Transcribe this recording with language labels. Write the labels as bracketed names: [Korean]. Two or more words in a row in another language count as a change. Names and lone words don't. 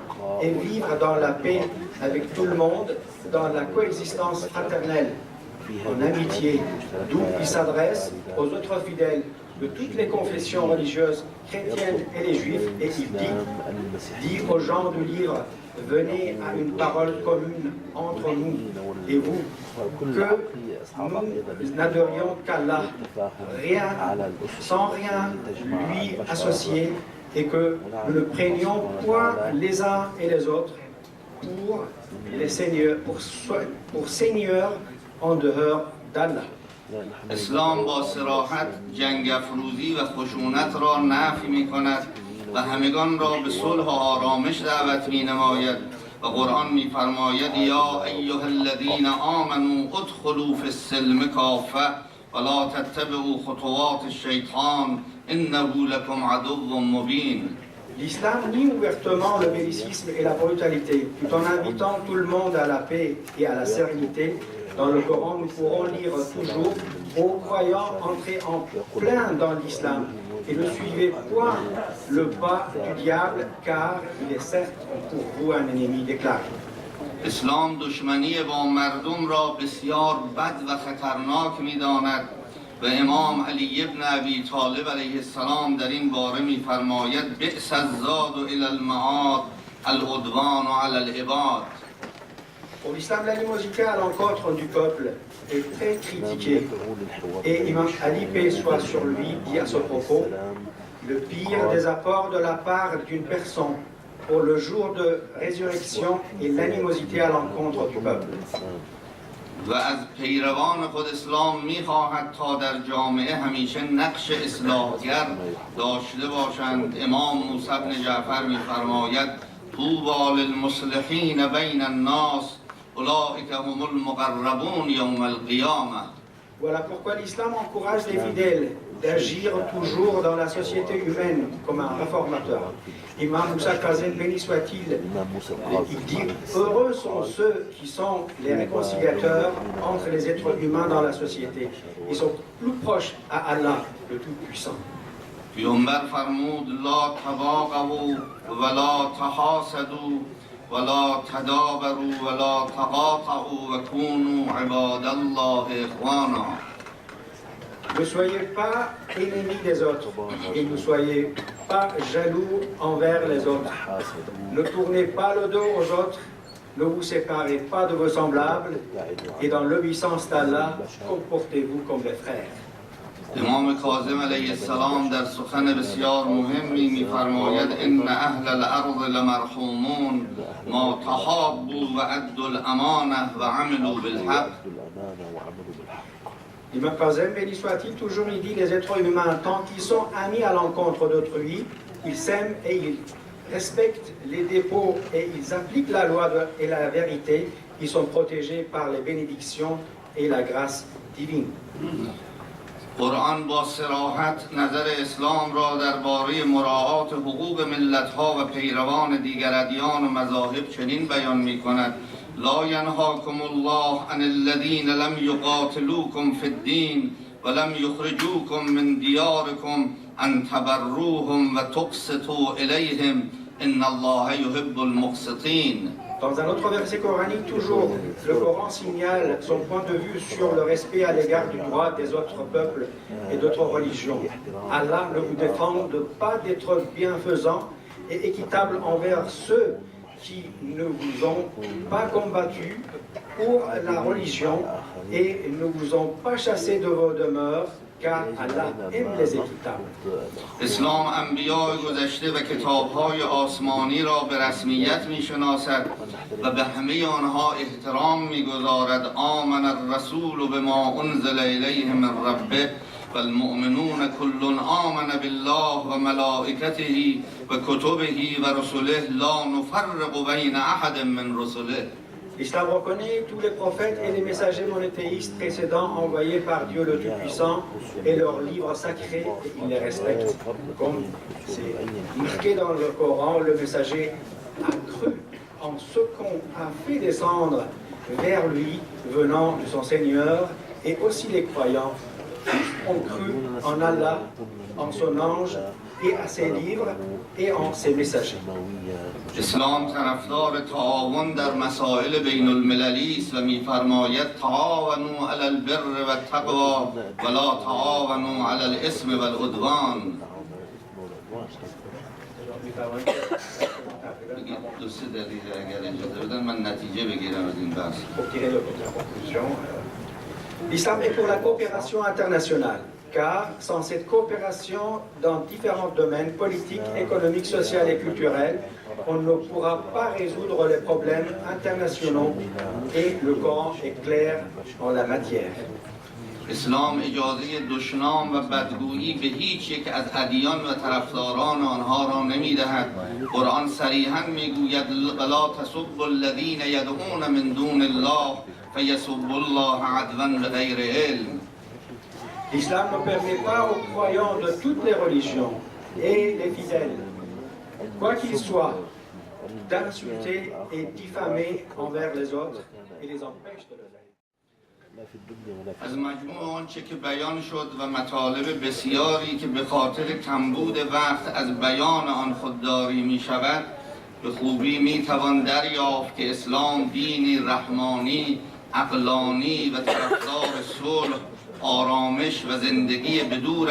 [French] et vivre dans la paix avec tout le monde, dans la coexistence fraternelle, en amitié, d'où il s'adresse aux autres fidèles de toutes les confessions religieuses chrétiennes et les juifs, et il dit aux gens du livre: venez à une parole commune entre nous et vous, que nous n'adorions qu'Allah, sans rien lui associer, et que nous ne prenions point les uns et les autres pour seigneurs en dehors d'Allah. [Persian] اسلام با صراحت جنگ افروزی و خشونت را نفی می‌کند و همگان را به صلح و آرامش دعوت می‌نماید و قرآن می‌فرماید: [Arabic] یا ایها الذین آمنوا ادخلوا فی السلم کافة ولا تتبعوا خطوات الشیطان انه لکم عدو مبین. [French] L'islam nie ouvertement le bellicisme et la brutalité, tout en invitant tout le monde à la paix et à la sérénité. Dans le Coran, nous pourrons lire toujours: aux croyants, entrez en plein dans l'islam et ne suivez point le pas du diable, car il est certes pour vous un ennemi déclaré. [Persian] اسلام دشمنی با مردم را بسیار بد و خطرناک می‌داند و امام علی ابن ابی طالب [Arabic] علیه السلام [Persian] در این باره می‌فرماید: [Arabic] بئس الزاد الی المعاد العدوان علی العباد. [French] Pour l'islam, l'animosité à l'encontre du peuple est très critiquée. Et Imam Ali, paix soit sur lui, dit à ce propos: le pire des apports de la part d'une personne pour le jour de résurrection est l'animosité à l'encontre du peuple. [Persian] و از پیروان خود اسلام می‌خواهد تا در جامعه همیشه نقش اصلاحگر داشته باشند. [Arabic] امام موسی بن جعفر می‌فرماید: طوبی للمصلحین بین الناس اولئک هم المقربون یوم القیامة. [French] Voilà pourquoi l'islam encourage les fidèles d'agir toujours dans la société humaine comme un réformateur. Imam Moussa Kazem, béni soit-il, il dit: heureux sont ceux qui sont les réconciliateurs entre les êtres humains dans la société. Ils sont plus proches à Allah, le Tout-Puissant. [Persian] پیامبر فرمود: [Arabic] لا تباغضوا ولا تحاسدوا ولا تدابروا ولا تقاطعوا وكونوا عباد الله اخوانا. [French] Ne soyez pas ennemis des autres et ne soyez pas jaloux envers les autres. Ne tournez pas le dos aux autres, ne vous séparez pas de vos semblables et dans l'obéissance d'Allah, comportez-vous comme des frères. [Persian] امام کاظم علیه السلام در سخن بسیار مهمی می‌فرماید [Arabic] ان اهل الارض لمرحومون ما تحابوا و ادوا الامانه و عملوا بالحق. [French] L'imam Kazem, béni soit-il, toujours il dit les êtres humains, tant qu'ils sont amis à l'encontre d'autrui, ils s'aiment et ils respectent les dépôts et ils appliquent la loi et la vérité, ils sont protégés par les bénédictions et la grâce divine. [Persian] قرآن با صراحت نظر اسلام را درباره مراعات حقوق ملت‌ها و پیروان دیگر ادیان و مذاهب چنین بیان می‌کند: [Arabic] لا ینهاکم الله عن الذین لم یقاتلوکم فی الدین ولم یخرجوکم من دیارکم ان تبروهم و تقسطوا الیهم ان الله یحب المقسطین. [French] Dans un autre verset coranique, toujours, le Coran signale son point de vue sur le respect à l'égard du droit des autres peuples et d'autres religions. Allah ne vous défend de pas d'être bienfaisant et équitable envers ceux qui ne vous ont pas combattu pour la religion et ne vous ont pas chassé de vos demeures, car Allah aime les équitables. [Persian] اسلام انبیاء گذشته و کتاب‌های آسمانی را به رسمیت می‌شناسد و به همه آنها احترام می‌گذارد. [Arabic] آمن الرسول بما انزل الیه من ربه والمؤمنون كل آمن بالله و ملائکته و کتبه و رسله لا نفرق بین احد من رسله. [French] L'islam reconnaît tous les prophètes et les messagers monothéistes précédents envoyés par Dieu le Tout-Puissant et leurs livres sacrés, et il les respecte. Comme c'est marqué dans le Coran, le messager a cru en ce qu'on a fait descendre vers lui venant de son Seigneur, et aussi les croyants ont cru en Allah, en son ange et à ses livres et en ses messagers. [Persian] اسلام طرفدار تعاون در مسائل بین المللی است و می‌فرماید [Arabic] تعاونوا علی البر و التقوی ولا تعاونوا علی الاثم والعدوان. [Persian] دو سه دقیقه اگر اجازه بدن من نتیجه بگیرم از این بحث. [French] L'islam est pour la coopération internationale, car sans cette coopération dans différents domaines politiques, économiques, sociaux et culturels, on ne pourra pas résoudre les problèmes internationaux et le Coran est clair en la matière. [Persian] اسلام اجازه دشنام و بدگویی به هیچ یک از ادیان و طرفداران آنها را نمی‌دهد. قرآن صریحاً می‌گوید [Arabic] ولا تسبوا الذین یدعون من دون الله فیسبوا الله عدوا بغیر علم. [French] L'islam ne permet pas aux croyants de toutes les religions et les fidèles, quoi qu'ils soient, d'insulter et diffamer envers les autres et les empêche de le faire. [Persian] از مجموع آنچه که بیان شد و مطالب بسیاری که به خاطر کمبود وقت از بیان آن خودداری می شود، به خوبی می توان دریافت که اسلام دینی رحمانی، عقلانی و طرفدار صلح، آرامش و زندگی بدور